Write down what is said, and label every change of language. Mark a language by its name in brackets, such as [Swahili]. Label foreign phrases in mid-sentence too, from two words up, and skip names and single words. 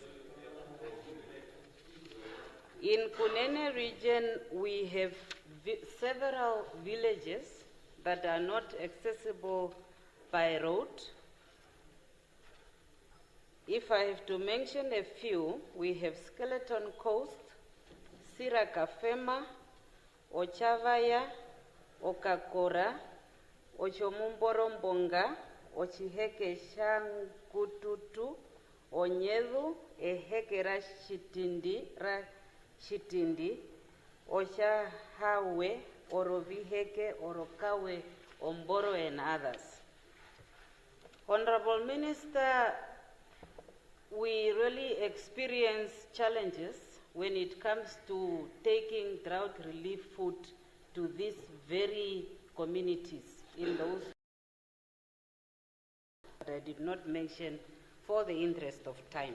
[English] in Kunene region we have several villages that are not accessible by road. If I have to mention a few, we have Skeleton Coast, Sirakafema, Ochavaya, Okakora, Ochomumboromponga, Ochiheke Shankututu, Onyedu, Eheke Rashitindi, Ochahawe, Oroviheke, Orokawe, Omboro, and others. Honorable Minister, we really experience challenges when it comes to taking drought relief food to these very communities in those that I did not mention for the interest of time.